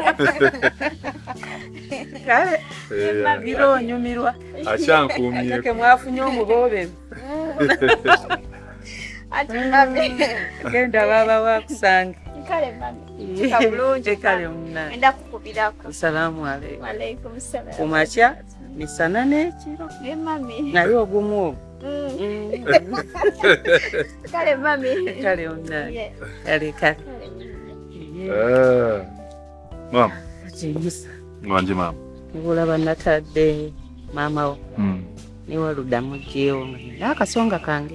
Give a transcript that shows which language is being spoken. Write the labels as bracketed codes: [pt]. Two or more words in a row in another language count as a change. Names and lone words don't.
[lg] Kale. Biro onyumirwa. Akyankuumye. Ke mwafunye omubobe. Ati mami. Genda baba wakusanga. Kale mami. Kabulungi. Kale munazi. Enda kukubirako. [ar] السلام عليكم. وعليكم السلام. [lg] Kumakya misana n'ekiro. Mami. Naye ogumu ogwo. Kale mami. Kale munazi. Kale kale. Mama. Musa. Mwanje mama. Nibulaba natadde maama wo. Niwaluddamu gyewo akasonga kange.